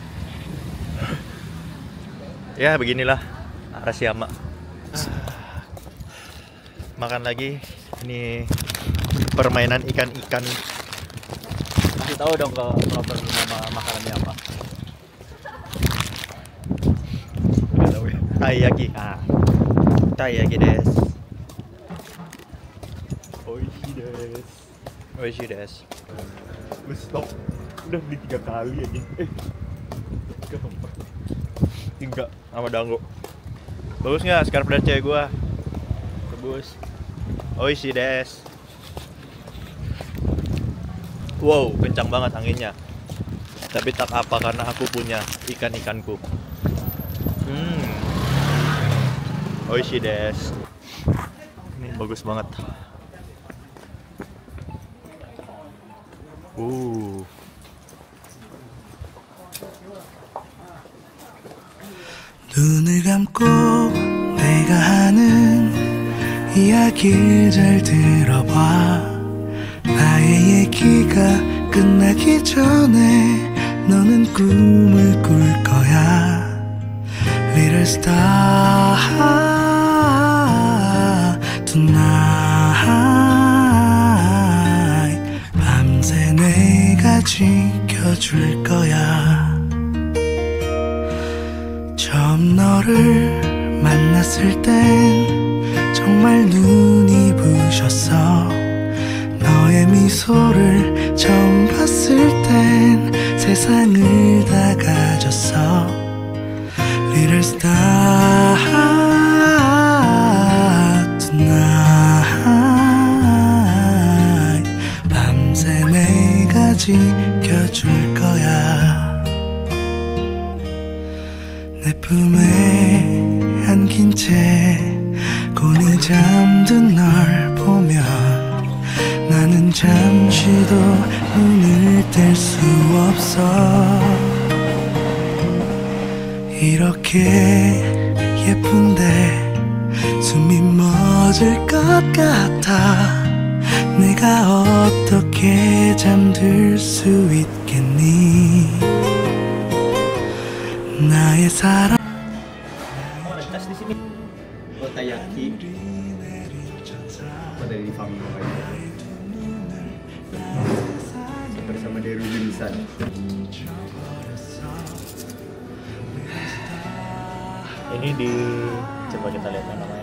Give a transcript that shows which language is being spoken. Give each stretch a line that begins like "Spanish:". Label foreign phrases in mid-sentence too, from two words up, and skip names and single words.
Indonesian: Ya beginilah Arashiyama. Makan lagi. Ini permainan ikan-ikan. Kasih tahu dong ke Robert nama makanannya apa. Nggak tahu ya. Taiyaki.
Japanese: たい焼きです. 美味しいです。美味しいです.
Indonesian: Stop. Udah beli 3 kali aja. Tiga sama dango. Bagus nggak scarf dari cewek gua? Bagus.
Japanese: 美味しいです.
Indonesian: Wow, kencang banget anginnya. Tapi tak apa karena aku punya ikan-ikanku.
Japanese: 美味しいです.
Indonesian: Ini bagus banget.
Korean: 눈을 감고 내가 하는 이야기를 잘 들어봐. 나의 얘기가 끝나기 전에 너는 꿈을 꿀 거야.
English: Little star tonight.
Korean: 밤새 내가 지켜줄 거야. 처음 너를 만났을 땐 정말 눈이 부셨어. 너의 미소를 처음 봤을 땐 세상을 다 가졌어.
English: Little star tonight.
Korean: 밤새 내가 지켜줄 거야. 내 품에 안긴 채 곤히 잠든 널 보면 나는 잠시도 눈을 뗄 수 없어. 이렇게 예쁜데 숨이 멎을 것 같아. 내가 어떻게 잠들 수 있겠니. 나의 사랑.
Indonesian: tes di sini. Taiyaki. Apa dari Fami bersama Deru Binsan. Ini di coba kita lihat namanya.